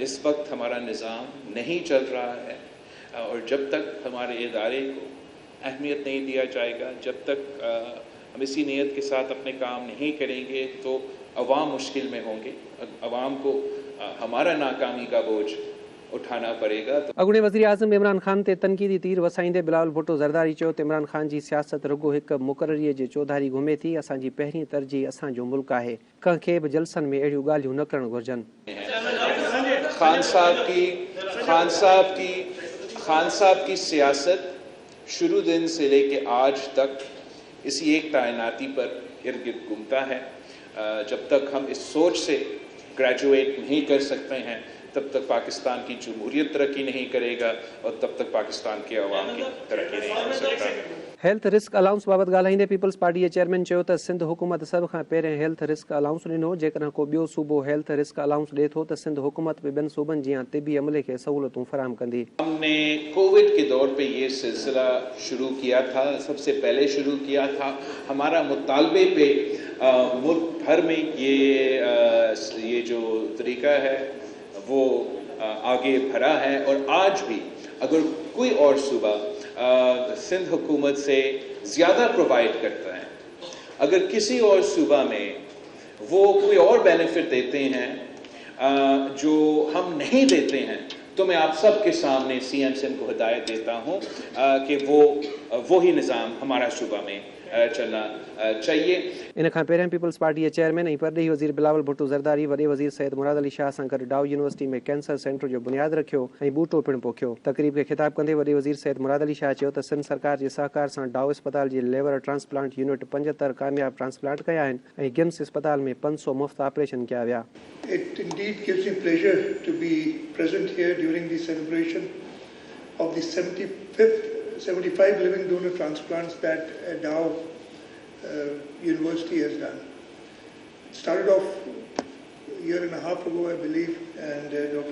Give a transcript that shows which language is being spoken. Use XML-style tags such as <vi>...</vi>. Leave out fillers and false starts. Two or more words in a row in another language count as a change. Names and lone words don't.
<ur>اس وقت ہمارا نظام نہیں چل رہا ہے، اور جب تک ہمارے ادارے کو اہمیت نہیں دیا جائے گا، جب تک ہم اسی نیت کے ساتھ اپنے کام نہیں کریں گے تو عوام مشکل میں ہوں گے. عوام کو ہمارا ناکامی کا بوجھ اٹھانا پڑے گا.</ur> <sd>अॻूणे वज़ीर आज़म इमरान ख़ान ते तनक़ीदी तीर वसाईंदे बिलावल भुट्टो ज़रदारी चयो त इमरान ख़ान जी सियासत रुगो हिकु मुक़ररीअ जे चौधारी घुमे थी। असांजी पहिरीं तरजीह असांजो मुल्क आहे। कंहिंखे बि जलसनि में अहिड़ियूं ॻाल्हियूं न करणु घुरिजनि।</sd> <ur>خان صاحب کی سیاست شروع دن سے لے کے آج تک اسی ایک تعیناتی پر ارد گرد گھومتا ہے. جب تک ہم اس سوچ سے گریجویٹ نہیں کر سکتے ہیں تب تک پاکستان کی جمہوریت ترقی نہیں کرے گا، اور تب تک پاکستان کے عوام کی ترقی نہیں ہو سکتا.</ur> <en>health risk allowance</en> <sd>बाबति ॻाल्हाईंदे पीपल्स पार्टी जे चेयरमैन चयो त सिंध हुकूमत सभ खां पहिरियों</sd> <en>health risk allowance</en> <sd>ॾिनो। जेकॾहिं को ॿियो सूबो</sd> <en>health risk allowance</en> <sd>ॾिए थो त सिंध हुकूमत बि ॿियनि सूबनि जी तिबी अमले खे सहूलतूं फराहम कंदी।</sd> <ur>ہم نے کوویڈ کے دور پے یہ سلسلہ شروع کیا تھا، سب سے پہلے شروع کیا تھا. ہمارا مطالبے پے ملک بھر میں یہ جو طریقہ ہے وہ آگے بھرا ہے، اور آج بھی اگر کوئی اور صوبہ سندھ حکومت سے زیادہ پرووائیڈ کرتا ہے، اگر کسی اور صوبہ میں وہ کوئی اور بینیفٹ دیتے ہیں جو ہم نہیں دیتے ہیں، تو میں آپ سب کے سامنے CM سندھ کو ہدایت دیتا ہوں کہ وہ ہی نظام ہمارا صوبہ میں چلنا چاہیے.</ur> <sd>इन खां पहिरियों पीपल्स पार्टी जे चेयरमैन ऐं परदेही वज़ीर बिलावल भुट्टो ज़रदारी वॾे वज़ीर सैयद मुराद अली शाह सां गॾु डाउ यूनिवर्सिटी में</sd> <en>cancer center</en> <sd>जो बुनियादु रखियो ऐं बूटो पिणु पोखियो। तक़रीब खे ख़िताब कंदे वॾे वज़ीर सैयद मुराद अली शाह चयो त सिंध सरकार जे सहकार सां डाउ अस्पताल जी</sd> <en>liver transplant unit</en> <sd>75 कामयाब ट्रांसप्लांट कया आहिनि ऐं गिम्स अस्पताल में 500 मुफ़्त ऑपरेशन कया विया।</sd> <en>It indeed gives me pleasure to be present here during the celebration of the 75 living donor transplants that Dow University has done. It started off a year and a half ago, I believe, and Dr.</en>